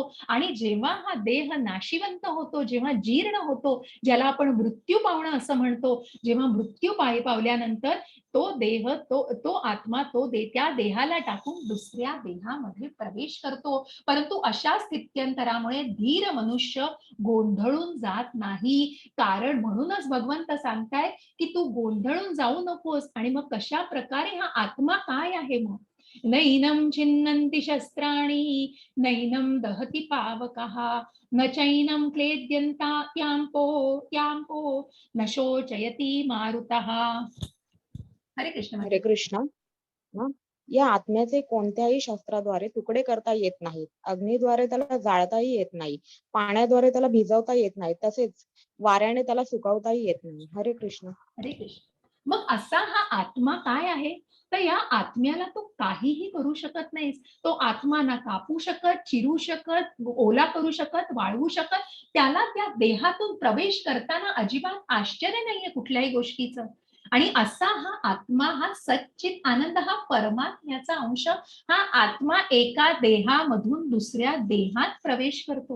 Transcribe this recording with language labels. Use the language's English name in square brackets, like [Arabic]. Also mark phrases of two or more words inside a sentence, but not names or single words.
[Marathi] आणि जेव्हा हा देह नाशिवंत होतो, जेव्हा जीर्ण होतो, ज्याला आपण मृत्यू पावणं असं म्हणतो, जेव्हा मृत्यू पावल्यानंतर तो देह, तो आत्मा, त्या देहाला टाकून दुसऱ्या देहामध्ये प्रवेश करतो. परंतु अशा स्थित्यंतरामुळे धीर मनुष्य गोंधळून जात नाही. कारण म्हणूनच भगवंत सांगतायत, की तू गोंधळून जाऊ नकोस. आणि मग कशा प्रकारे हा आत्मा काय आहे? [Sanskrit] मग नैनं छिन्नन्ति शस्त्राणि नैनं दहति पावकः न चैनं क्लेद्यन्ताप्याम्पो न शोचयति मारुतः. [Marathi] हरे कृष्ण हरे माता. कृष्ण. या आत्म्याचे कोणत्याही शस्त्राद्वारे तुकडे करता येत नाहीत. अग्नीद्वारे त्याला जाळताही येत नाही. पाण्याद्वारे त्याला भिजवता येत नाही. तसेच वाऱ्याने त्याला सुकवताही येत नाही. हरे कृष्ण. हरे कृष्ण. मग असा हा आत्मा काय आहे? तर या आत्म्याला तू काहीही करू शकत नाहीस. तो आत्मा ना कापू शकत, चिरू शकत, ओला करू शकत, वाळवू शकत. त्याला त्या देहातून प्रवेश करताना अजिबात आश्चर्य नाहीये कुठल्याही गोष्टीचं. आणि असा हा आत्मा, हा सच्चित आनंद, हा परमात्म्याचा अंश, हा आत्मा एका देहामधून दुसऱ्या देहात प्रवेश करतो.